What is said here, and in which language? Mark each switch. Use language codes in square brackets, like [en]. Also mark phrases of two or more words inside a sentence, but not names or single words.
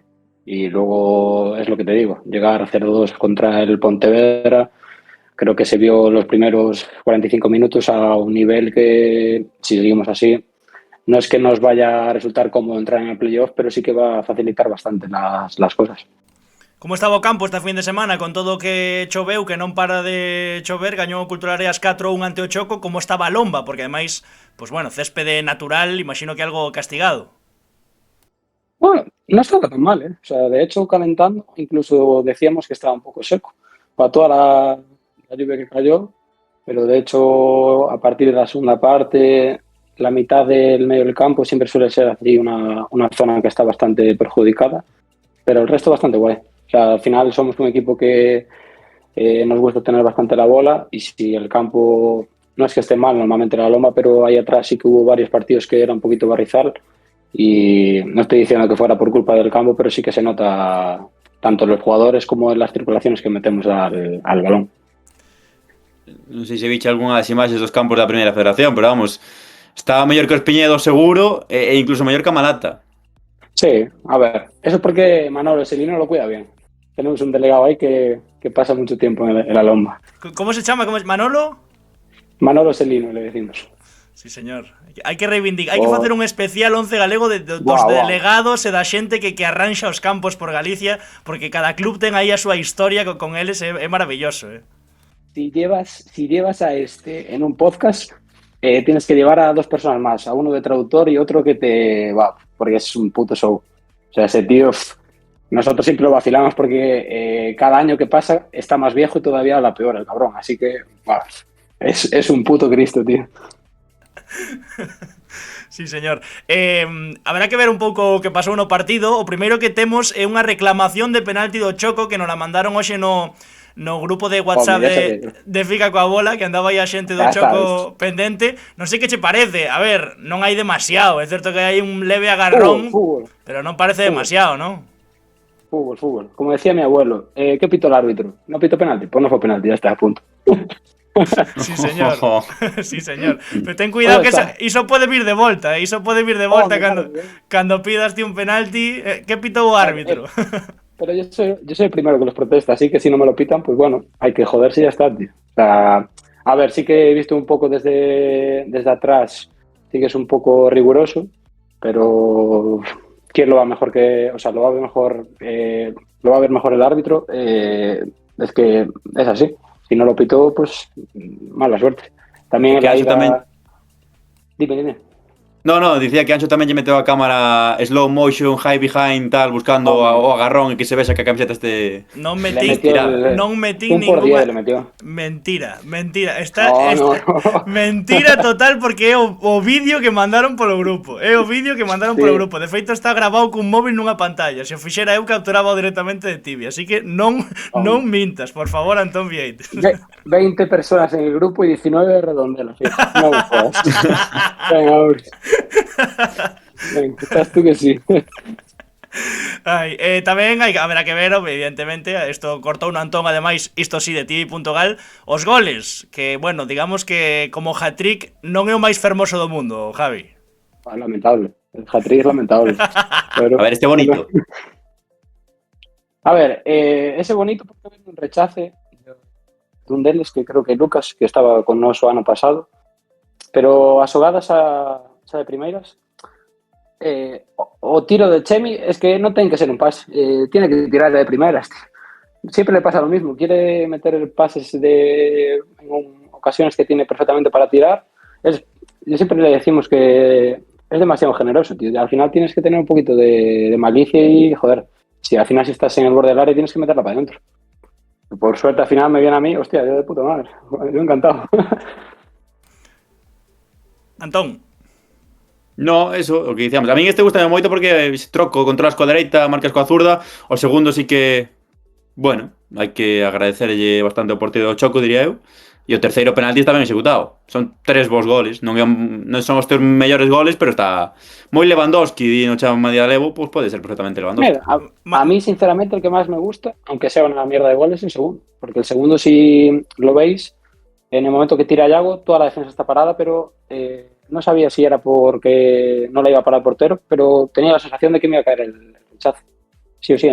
[es] Y luego es lo que te digo, llegar 0-2 contra el Pontevedra, creo que se vio los primeros 45 minutos a un nivel que, si seguimos así, no es que nos vaya a resultar cómodo entrar en el playoff, pero sí que va a facilitar bastante las cosas. [gl] Como estaba o campo esta fin de semana con todo o que choveu, que non para de chover, gañou o Culturareas 4-1 ante o Choco, como estaba a lomba, porque ademais, [es] pues bueno, [gl] céspede natural, imagino que algo castigado. [es] Bueno, no estaba tan mal, ¿eh? O sea, de hecho, calentando, incluso decíamos que estaba un poco seco para toda la lluvia que cayó, pero de hecho, a partir de la segunda parte, la mitad del medio del campo siempre suele ser así una zona que está bastante perjudicada, pero el resto bastante guay. O sea, al final somos un equipo que nos gusta tener bastante la bola y si el campo no es que esté mal normalmente la loma, pero ahí atrás sí que hubo varios partidos que era un poquito barrizal y no estoy diciendo que fuera por culpa del campo, pero sí que se nota tanto en los jugadores como en las circulaciones que metemos al balón. [gl] Non sei se viche algunha das imaxes dos campos da Primeira Federación, pero vamos, estaba mellor que os Piñedos seguro e incluso mellor que a Malata. [es] Sí, a ver, eso es porque Manolo Selino lo cuida bien. Tenemos un delegado ahí que pasa mucho tiempo en la lomba. [gl] ¿Cómo se chama? ¿Cómo es? ¿Manolo? [es] Manolo Selino, le decimos. Sí, señor. [gl] Hai que reivindicar, hai que facer un especial 11 galego dos delegados e da xente que arranxa os campos por Galicia, porque cada club ten aí a súa historia con eles, é maravilloso, [es] Si llevas a este en un podcast, tienes que llevar a 2 personas más, a uno de traductor y otro que te va, porque es un puto show. O sea, ese tío, nosotros siempre lo vacilamos porque cada año que pasa está más viejo y todavía habla peor el cabrón, así que es un puto Cristo, tío. Sí, señor. [gl] Habrá que ver un pouco o que pasou no partido. O primeiro que temos é unha reclamación de penalti do Choco que [es] nos la mandaron [gl] hoxe no grupo de WhatsApp de Fica coa Bola, que andaba aí a xente do Choco pendente. Non sei que che parece. A ver, non hai demasiado. É certo que hai un leve agarrón, pero non parece demasiado, ¿no? [es] Fútbol. Como decía mi abuelo, ¿qué pito el árbitro? ¿No pito penalti? Pues no fue penalti, ya está, a punto. Sí, señor. Sí, señor. [gl] Pero ten cuidado que iso pode vir de volta, iso pode vir de volta cando pidas ti un penalti, que pitou o árbitro. [es] Pero yo soy el primero que los protesta, así que si no me lo pitan, pues bueno, hay que joderse y ya está, tío. O sea, a ver, sí que he visto un poco desde atrás, sí que es un poco riguroso, pero ¿quién lo va mejor que, o sea, lo va a ver mejor el árbitro? Es que es así. Si no lo pitó, pues mala suerte. También en la ida... Dime. [gl] No, dicía que Ancho tamén lle meteu a cámara [en] slow motion, high behind, [gl] tal, buscando o agarrón e que se vexa que a camiseta este... Non metí ninguna... Mentira. No. Mentira total, porque é o vídeo que mandaron polo grupo. De feito está grabado cun móvil nunha pantalla. Se o fixera eu capturaba directamente de Tibia. Así que non mintas, por favor, Antón Vieites. [es] 20 personas en el grupo y 19 redondelos. ¿Sí? No me jodas. Venga, estás tú que sí. [gl] Tamén haberá que ver, evidentemente, isto cortou no Antón, ademais, isto sí, de TV.gal, os goles, que, bueno, digamos que como hat-trick non é o máis fermoso do mundo, Javi. [es] Lamentable, el hat-trick es lamentable. Pero, a ver, este bonito. A ver, ese bonito porque un rechace de un [gl] deles que creo que Lucas, que estaba con noso ano pasado, pero as xogadas de primeiras, o tiro de Chemi es que non ten que ser un pase, [es] tiene que tirar de primeiras, tío. siempre le pasa lo mismo. Quiere meter pases en ocasiones que tiene perfectamente para tirar. Siempre le decimos que es demasiado generoso, tío. Al final tienes que tener un poquito de malicia y, joder, si al final si estás en el borde del área tienes que meterla para adentro. Por suerte al final me viene a mí, hostia, yo de puta madre. Yo encantado. Antón. [gl] No, eso, o que dicíamos. A min este gusta moito porque troco, controlas coa dereita, marcas coa zurda. O segundo sí que, bueno, hai que agradecerlle bastante o portero do Choco, diría eu. E o terceiro penalti está ben executado. Son 3 bons goles. Non son os 3 mellores goles, pero está moi Lewandowski, di no chama media levo, pues pode ser perfectamente Lewandowski. [es] Mira, a mí, sinceramente, el que más me gusta, aunque sea una mierda de goles, es el segundo. Porque el segundo, si lo veis, en el momento que tira a Yago, toda la defensa está parada, pero no sabía si era porque no la iba a parar el portero, pero tenía la sensación de que me iba a caer el rechazo. Sí o sí.